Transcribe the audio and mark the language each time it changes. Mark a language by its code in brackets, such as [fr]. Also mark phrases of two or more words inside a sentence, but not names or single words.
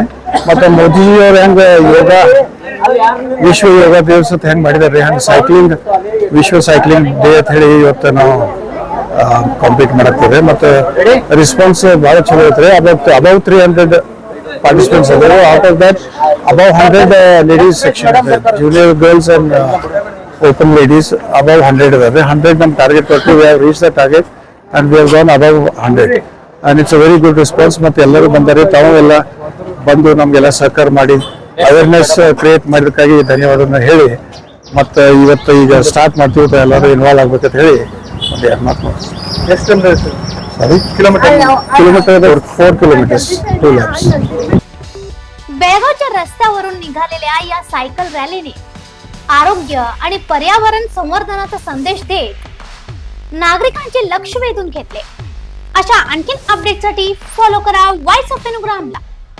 [kn] ಮತ್ತೆ ಮೋದಿಜಿ ಅವರು ಹೆಂಗ ಯೋಗ ವಿಶ್ವ ಯೋಗ ದಿವಸ ಹೆಂಗ್ ಮಾಡಿದಾರೆ, ಹಂಗ ಸೈಕ್ಲಿಂಗ್ ವಿಶ್ವ [en] cycling day [kn] ಅಂತ ಹೇಳಿ ಇವತ್ತು ನಾವು ಕಾಂಪೀಟ್ ಮಾಡಕ್ತಿದೆ। ಮತ್ತೆ ರೆಸ್ಪಾನ್ಸ್ ಬಹಳ ಚಲೋ ಐತ್ರಿ। [en] above 300 participants [kn] ಅದಾರೆ। [en] out of that above 100 ladies section ಇದೆ, junior girls and open ladies above 100 ಇದಾರೆ। 100 [kn] ನಮ್ ಟಾರ್ಗೆಟ್ ಕೊಟ್ಟು [en] we have reach the target and we have gone above 100 and it's a very good response. [kn] ಮತ್ತೆ ಎಲ್ಲರೂ ಬಂದರೆ ತಾವೆಲ್ಲ ಬಂದು ನಮ್ಗೆಲ್ಲ ಸಹಕಾರ ಮಾಡಿ [en] awareness create [kn] ಮಾಡಿದಕ್ಕಾಗಿ ಧನ್ಯವಾದನ ಹೇಳಿ, ಮತ್ತೆ ಇವತ್ತು ಈಗ ಸ್ಟಾರ್ಟ್ ಮಾಡ್ತೀವಿ, ಎಲ್ಲರೂ ಇನ್ವಾಲ್ವ್ ಆಗ್ಬೇಕಂತ ಹೇಳಿ ಒಂದು 2 ಮಾತು ಸಾರಿ [en] kilometre 4 kilometres 2 laps. [mr] बेळगावच्या रस्त्यावरून निघालेल्या या सायकल रॅलीने आरोग्य आणि पर्यावरण संवर्धनाचा संदेश देत नागरिकांचे लक्ष वेधून घेतले। अशा आणखीन अपडेटसाठी फॉलो करा वॉइस ऑफ एनुग्रामला।